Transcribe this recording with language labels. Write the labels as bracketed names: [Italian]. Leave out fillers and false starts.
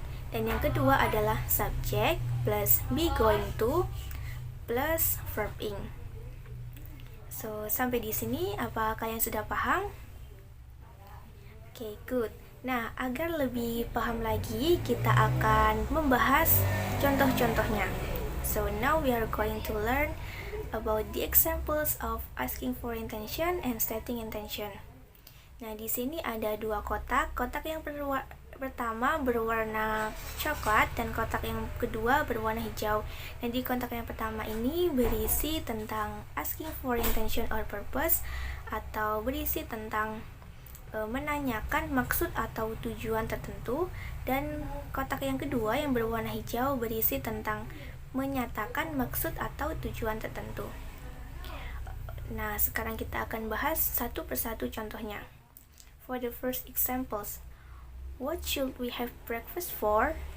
[Indonesian] Dan yang kedua adalah subject plus be going to plus verb in. So, sampai di sini apa kalian sudah paham? [English] Okay, good. [Indonesian] Nah, agar lebih paham lagi, kita akan membahas contoh-contohnya. [English] So, now we are going to learn about the examples of asking for intention and stating intention. [Indonesian] Nah, di sini ada dua kotak. Kotak yang pertama berwarna coklat dan kotak yang kedua berwarna hijau. Nah, di kotak yang pertama ini berisi tentang asking for intention or purpose atau berisi tentang menanyakan maksud atau tujuan tertentu, dan kotak yang kedua yang berwarna hijau berisi tentang menyatakan maksud atau tujuan tertentu. Nah, sekarang kita akan bahas satu persatu contohnya. [English] For the first examples, what should we have breakfast for?